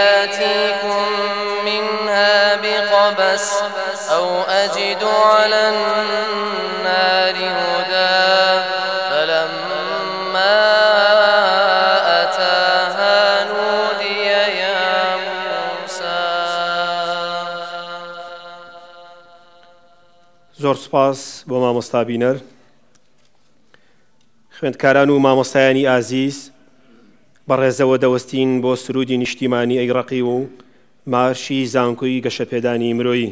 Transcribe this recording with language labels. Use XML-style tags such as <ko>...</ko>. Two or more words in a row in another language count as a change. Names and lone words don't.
<ar>يأتيكم منها بقبس أو أجد على النار هدى فلما أتاها نودي يا موسى.</ar> <ckb>زۆر سپاس بۆ مامۆستا بینەر. خوێندکاران و مامۆستایانی ئازیز، بەڕێزەوە دەوەستین بۆ سرودی نیشتیمانی ئەیڕەقی و مارشی زانکۆی گەشەپێدانی مرۆیی.</ckb>